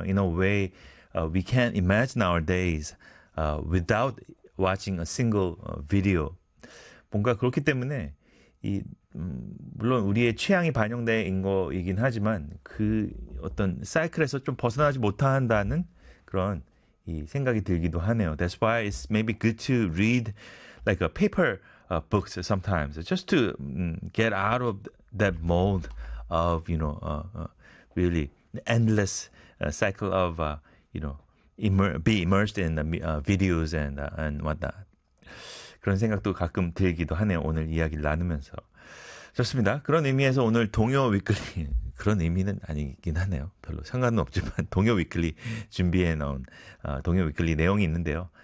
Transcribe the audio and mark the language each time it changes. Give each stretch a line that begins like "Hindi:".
English: In a way, we can't imagine our days without watching a single video.
Korean: 뭔가 그렇기 때문에 이 물론 우리의 취향이 반영된 거이긴 하지만 그 어떤 사이클에서 좀 벗어나지 못한다는 그런 이 생각이 들기도 하네요.
English: That's why it's maybe good to read like a paper books sometimes just to get out of that mold of you know really endless cycle of you know be immersed in the videos and whatnot.
Korean: 그런 생각도 가끔 들기도 하네요. 오늘 이야기를 나누면서. 좋습니다. 그런 의미에서 오늘 동요 위클리 그런 의미는 아니긴 하네요. 별로 상관은 없지만 동요 위클리 준비해 놓은 동요 위클리 내용이 있는데요.